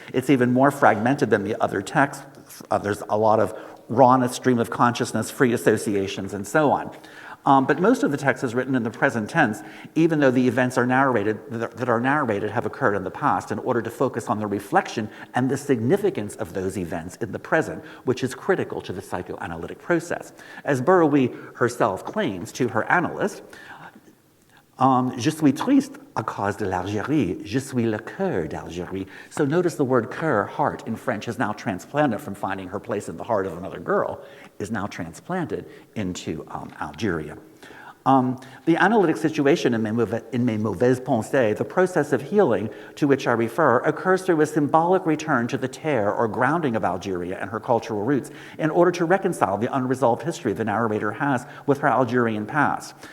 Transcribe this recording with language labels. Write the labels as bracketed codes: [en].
[en] It's even more fragmented than the other texts. There's a lot of rawness, stream of consciousness, free associations, and so on. But most of the text is written in the present tense, even though the events that are narrated have occurred in the past, in order to focus on the reflection and the significance of those events in the present, which is critical to the psychoanalytic process. As Bouraoui herself claims to her analyst, [fr] Je suis triste à cause de l'Algérie. Je suis le cœur d'Algérie. [en] So notice the word cœur, heart, in French is now transplanted from finding her place in the heart of another girl, is now transplanted into Algeria. The analytic situation in Mes Mauvaises Pensées, the process of healing to which I refer, occurs through a symbolic return to the terre or grounding of Algeria and her cultural roots in order to reconcile the unresolved history the narrator has with her Algerian past.